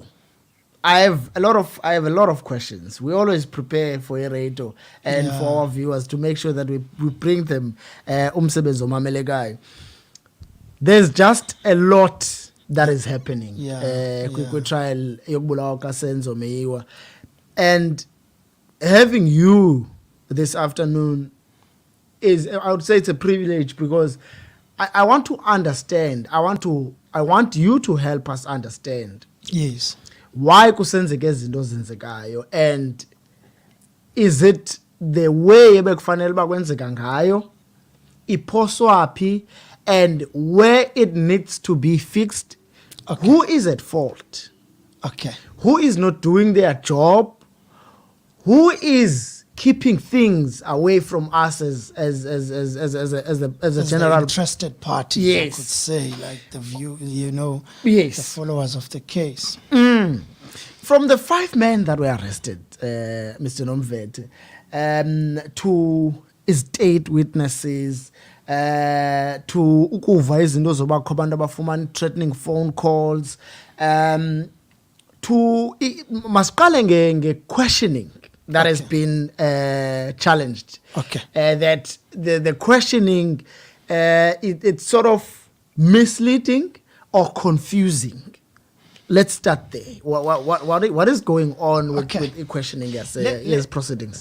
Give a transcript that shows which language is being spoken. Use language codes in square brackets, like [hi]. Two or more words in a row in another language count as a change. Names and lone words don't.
[en] I have a lot of questions. We always prepare for a radio and for our viewers to make sure that we bring them [xh] umsebenzi omamelegayo. [en] There's just a lot that is happening. Quick trial [xh] yokubulawa kaSenzo Meyiwa. [en] And having you this afternoon is, I would say, it's a privilege because I want to understand. I want you to help us understand. Yes. [xh] Why kusenzeka izinto zenzekayo, [en] and is it the way [xh] ebekufanele bakwenzeka ngayo, iphoswaphi, [en] and where it needs to be fixed? Who is at fault? Who is not doing their job? Who is keeping things away from us as a general interested party? Yes, I could say, like the view, yes, the followers of the case. From the 5 men that were arrested, Mr Nomvethe, to state witnesses, to [xh] ukuva izinto zobakho abantu abafumana [en] threatening phone calls, to [xh] masiqale nge-questioning [en] that has been challenged. That the questioning, it's sort of misleading or confusing. Let's start there. What is going on with questioning as proceedings?